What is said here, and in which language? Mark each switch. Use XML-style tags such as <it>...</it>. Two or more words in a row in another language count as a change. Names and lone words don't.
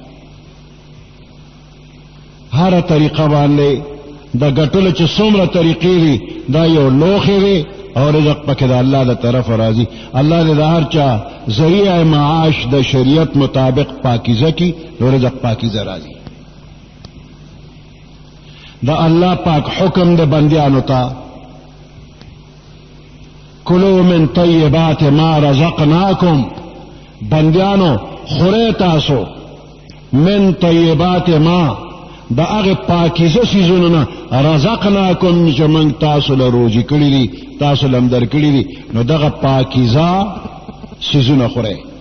<ps>هر طریقه باندې د ګټلو چې څومره طریقې دي دا یو لوښې دی او رزق پکې د الله د طرف راځي الله دې د هر چا ذریعہ معاش د شریعت مطابق پاکیزه کی نو رزق پاکیزه راځي دا الله پاک حکم د بندیانو ته</ps> <ar>کلوا من طیبات ما رزقناکم</ar> <ps>بندیانو خورئ تاسو</ps> <ar>من طیبات ما</ar> <ps>دا هغه پاکیزه سیزونو نه رزقناکم چې موږ تاسو له روزي کړي دي تاسو له در کړي دي نو دغه پاکیزه سیزونه خورئ</ps>